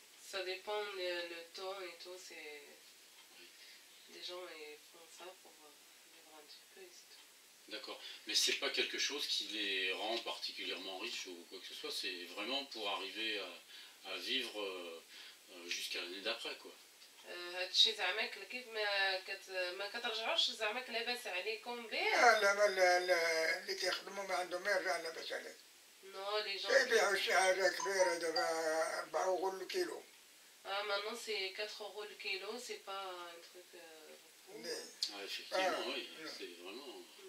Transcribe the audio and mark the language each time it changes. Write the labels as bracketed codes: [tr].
[fr] Ça dépend le temps et tout, c'est des gens ils font ça pour vivre un petit peu. D'accord, mais c'est pas quelque chose qui les rend particulièrement riches ou quoi que ce soit, c'est vraiment pour arriver à vivre jusqu'à l'année d'après quoi. [ar] هادشي زعماك كيف ما كترجعوش زعماك لاباس عليكم به؟ لا اللي كيخدموا ما عندهم ما يرجع لاباس عليه. [fr] نو لي جون [ar] كيبيعوا شي حاجه كبيره دابا 4 اورو الكيلو. [fr] maintenant c'est 4 euros le kilo, c'est pas un truc Ah effectivement oui, c'est vraiment...